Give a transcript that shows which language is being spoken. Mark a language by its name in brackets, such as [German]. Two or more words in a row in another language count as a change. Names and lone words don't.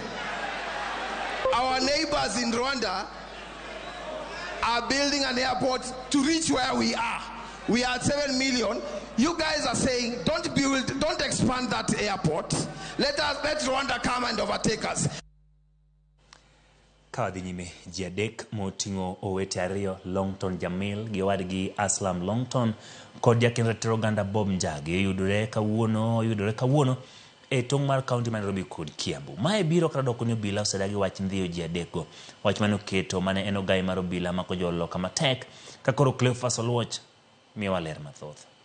[English] Our neighbors in Rwanda are building an airport to reach where we are. We are at 7 million. You guys are saying, don't expand that airport. Let Rwanda come and overtake us. [Luo (Kenya and Tanzania)] Kawadhi nyime ji adek moting'o owete ariyo Longton Jamil gi wadgi Aslam Longton kod jakend ratiro oganda Bob Njagi yudore kawuono e tong' mar kaunti ma Nairobi kod Kiambu. Mae biro kata doko ni obila osedagi wach ndhiyo ji adekgo. Wach mane oketo mane en ogai mar obila ma Kojolo kama tek ka koro Cleophas Oluoch miyowa ler mathoth.